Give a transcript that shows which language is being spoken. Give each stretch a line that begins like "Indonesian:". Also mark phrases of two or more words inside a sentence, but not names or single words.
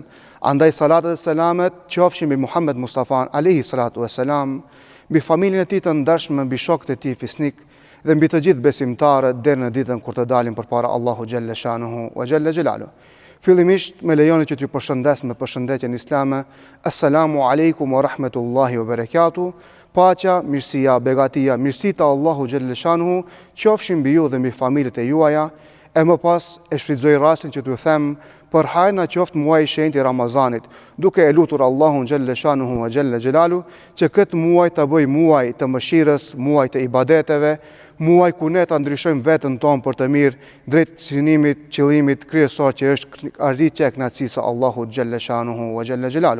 Albanian: Andaj salatet e selamet qofshin mbi Muhammed Mustafa
Arabic: عليه الصلاة والسلام,
Albanian: mbi familjen e Tij të ndershme, mbi shokët e Tij fisnik dhe mbi të gjithë besimtarët deri në ditën kur të dalim përpara Allahu
Arabic: جل شأنه وجل جلاله.
Albanian: Fillimisht me lejoni që t'ju përshëndes me përshëndetjen islame.
Arabic: السلام عليكم ورحمة الله وبركاته.
Albanian: Paqja, mirësia, begatia, mirësita Allahu
Arabic: جل شأنه
Albanian: qofshin mbi ju dhe mbi familjet e juaja. E më pas e shfrytëzoj rastin që t'ju them për hajna qoftë muaji I shenjtë I Ramazanit, duke e lutur Allahun
Arabic: جل شأنه وجل جلاله
Albanian: që këtë muaj ta bëj muaj të mëshirës, muaj të ibadeteve, muaj ku ne ta ndryshojmë veten tonë për të mirë drejt synimit, qëllimit kryesor që është arritja e kënaqësisë së Allahut
Arabic: جل شأنه وجل جلاله.